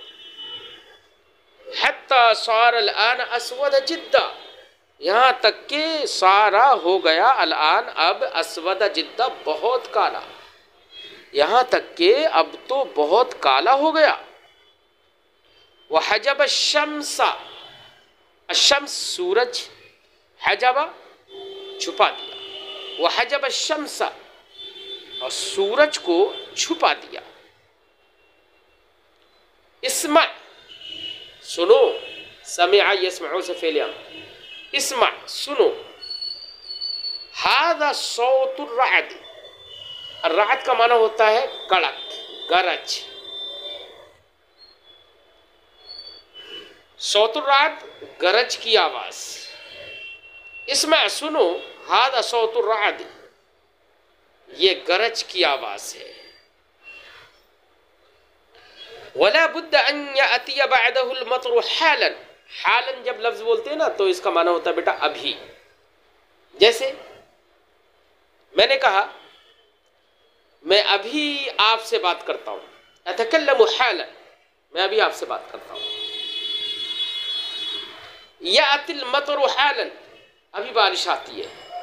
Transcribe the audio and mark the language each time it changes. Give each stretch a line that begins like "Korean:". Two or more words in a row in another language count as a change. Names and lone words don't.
Arabic: حتى صار الآن أسود جداً,
Hindi: यहाँ तक कि सारा हो गया अल-आन अब,
Arabic: أسود جداً
Hindi: बहुत काला, यहाँ तक कि अब तो बहुत काला हो गया।
Arabic: وحجب الشمس,
Hindi: अशम्स सूरज, हजबा छुपा दिया,
Arabic: وحجب الشمس
Hindi: और सूरज को छुपा दिया। इस्मा सुनो,
Arabic: سمع يسمع
Hindi: से फेल अम्र, इस्मा सुनो,
Arabic: هذا صوت الرعد,
Hindi: राद का माना होता है कड़क, गरज।
Arabic: صوت الرعد
Hindi: गरज की आवाज। इसमें सुनो,
Arabic: هذا صوت الرعد,
Hindi: ये गरज की आवाज है।
Arabic: ولا بد أن يأتي بعده المطر حالاً,
Hindi: हालन जब लफ्ज बोलते हैं ना तो इसका माना होता है बेटा अभी। जैसे मैंने कहा मैं अभी आपसे बात करता हूं,
Arabic: أتكلم حالاً,
Hindi: मैं अभी आपसे बात करता हूं।
Arabic: يأتي المطر حالاً,
Hindi: अभी बारिश आती है।